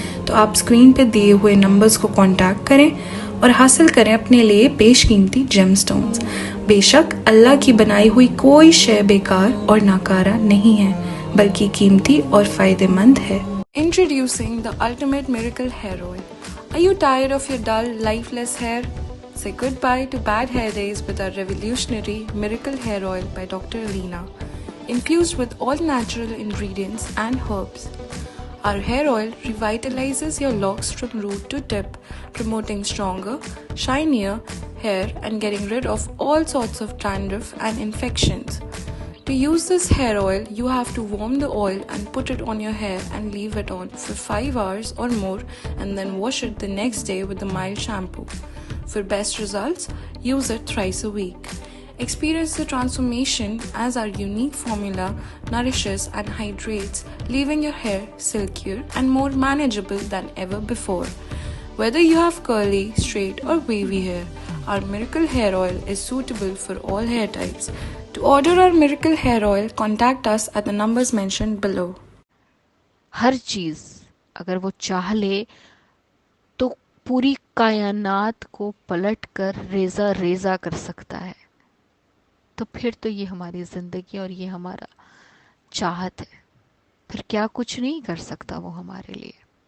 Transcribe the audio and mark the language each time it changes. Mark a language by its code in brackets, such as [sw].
[ur] تو آپ اسکرین پہ دیے ہوئے نمبرز کو کانٹیکٹ کریں اور حاصل کریں اپنے لیے بیش قیمتی جیم سٹونز۔ بے شک اللہ کی بنائی ہوئی کوئی شے بیکار اور ناکارہ نہیں ہے، بلکہ قیمتی اور فائدہ مند ہے۔ [en] Introducing the ultimate miracle hair oil. Are you tired of your dull, lifeless hair? Say goodbye to bad hair days with our revolutionary miracle hair oil by Dr. ALEENA, infused with all natural ingredients and herbs. Our hair oil revitalizes your locks from root to tip, promoting stronger, shinier hair and getting rid of all sorts of dandruff and infections. To use this hair oil, you have to warm the oil and put it on your hair and leave it on for 5 hours or more, and then wash it the next day with a mild shampoo. For best results, use it thrice a week. Experience the transformation as our unique formula nourishes and hydrates, leaving your hair silkier and more manageable than ever before. Whether you have curly, straight or wavy hair, our miracle hair oil is suitable for all hair types. To order our miracle hair oil, contact us at the numbers mentioned below. [ur] ہر چیز اگر وہ چاہ لے تو پوری کائنات کو پلٹ کر ریزہ ریزہ کر سکتا ہے، تو پھر تو یہ ہماری زندگی اور یہ ہمارا چاہت ہے، پھر کیا کچھ نہیں کر سکتا وہ ہمارے لیے۔